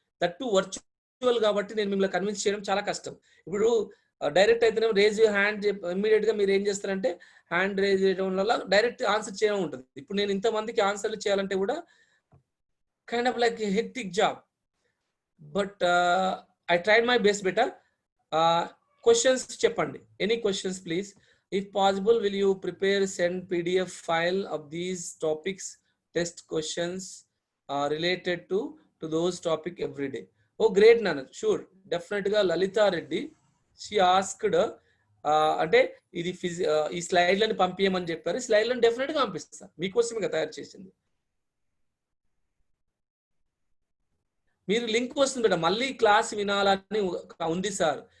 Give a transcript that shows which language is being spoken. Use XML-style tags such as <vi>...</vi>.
<te>That virtual కాబట్టి నేను మిమ్మల్ని కన్విన్స్ చేయడం చాలా కష్టం. ఇప్పుడు డైరెక్ట్ అయితేనే రేజ్ హ్యాండ్ ఇమ్మీడియట్ గా మీరు ఏం చేస్తారంటే హ్యాండ్ రేజ్ చేయడం వల్ల డైరెక్ట్ ఆన్సర్ చేయడం ఉంటుంది. ఇప్పుడు నేను ఇంతమందికి ఆన్సర్లు చేయాలంటే కూడా</te> <en>Kind of like hectic job, but I tried my best better. Questions చెప్పండి, any questions please. If possible, will you prepare send PDF file of these topics, test questions related to those topic every day? Oh, great, Nana. Sure, definitely.</en> <te>Lalita Reddy,</te> <en>she asked,</en> <te>అంటే ఇది ఈ స్లైడ్లను పంపించమని చెప్పారు. స్లైడ్లను definite గా పంపిస్తాను, మీకోసమే తయారు చేసింది. మీరు లింక్ వస్తుంది బేట, మళ్ళీ క్లాస్ వినాలని ఉంది సార్.</te>